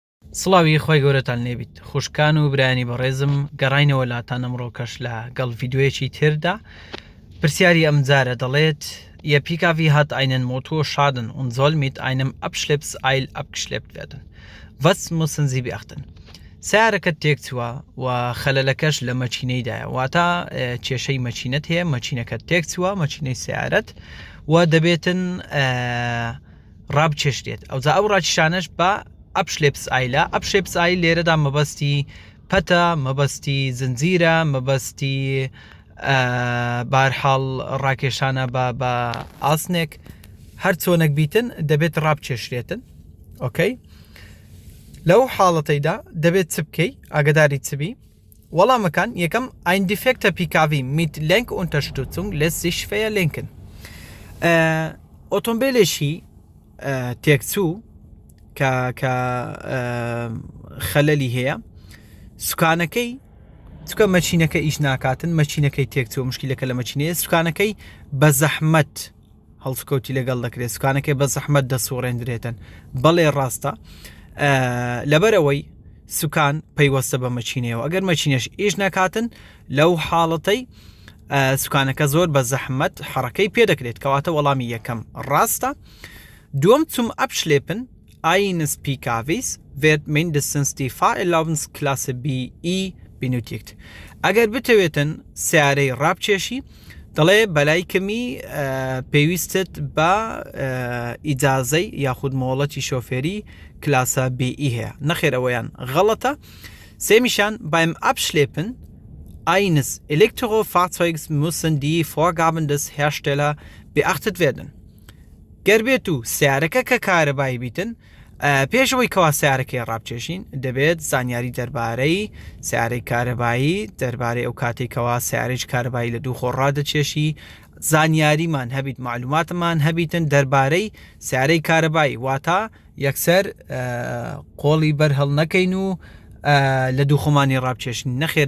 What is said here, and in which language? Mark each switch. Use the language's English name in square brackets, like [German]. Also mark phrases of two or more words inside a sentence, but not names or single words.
[Central Kurdish] سڵاوی خۆی گەورەتان لێبیت خوشکان و برانی بەڕێزم گەڕینەوە لاتان ئەمڕۆکەش لە گەڵ ڤیددیوەیەکی تردا پرسیاری ئەم جارە دەڵێت [German] ihr Pkw hat einen Motorschaden und soll mit einem Abschleppseil abgeschleppt werden. Was müssen Sie beachten? [Central Kurdish] سیارەکەت تێکچووە و خەلەلەکەش لە مەچینەیدایە واتە کێشەی مەچینەت هەیە مەچینەکەت تێکچووە مەچینەی سیارەت و دەبێتن ڕابچێشتێت ئەوجا ئەو ڕاکیشانەش بە ئەپشلێپسئایلە ئەپشێپسئایل لێرەدا مەبەستی پەتە مەبەستی زنجیرە مەبەستی بارحاڵ ڕاکێشانە بە ئاسنێک هەر چۆنێک بیتن دەبێت ڕابچێشرێتن ئۆکەی لەو حاڵەتەیدا دەبێت چ بکەی ئاگداری چبی وەڵامەکان یەکەم [German] ein defekter Pkw mit Lenkunterstützung lässt sich schwer lenken [Central Kurdish] ئۆتۆمبیلێکی تێکچوو کە خەلەلی هەیە سوکانەکەی چکە مەچینەکە ئیش ناکاتن مەچینەکەی تێکچوو مشکلەکە لە مەچینەیە سوکانەکەی بە زەحمەت هەڵسکەوتی لەگەڵ دەکرێت سوکانەکەی بە زەحمەت دەسوڕێنرێتن بەڵێ ڕاستە لەبەرەوەی سوکان پەیوەستە بە مەچینەوە ئەگەر مەچینەش ئیش ناکاتن لەو حاڵەتەی سوکانەکە زۆر بە زەحمەت حڕەکەی پێدەکرێت کەواتە وەڵامی یەکەم ڕاستە دووەم [German] zum Abschleppen eines PKWs wird mindestens die Fahrerlaubnisklasse BI benötigt. [Central Kurdish] ئەگەر بتەوێتن سیارەی ڕابچێشی دەڵێ بەلای کەمی پێویستت بە ئیجازەی یاخود مۆڵەتی شۆفێری کلاسە BI هەیە نەخێر ئەوەیان غەڵەتە سێمیشان [German] beim Abschleppen eines Elektrofahrzeugs müssen die Vorgaben des Herstellers beachtet werden. [Central Kurdish] گەر بێت و سیارەکە کە کارەبایی بیتن پێشەوەی کەوا سیارەکەی ڕابچێشین دەبێت زانیاری دەربارەی سیارەی کارەبایی دەربارەی ئەو کاتێکەوە سیارێک کارەبایی لە دوو خۆڕادەچێشی زانیاریمان هەبیت معلوماتمان هەبیتن دەربارەی سیارەی کارەبایی واتە یەکسەر قۆڵی بەرهەڵ نەکەین و لە دوو خۆمانی ڕابچێشین نەخێر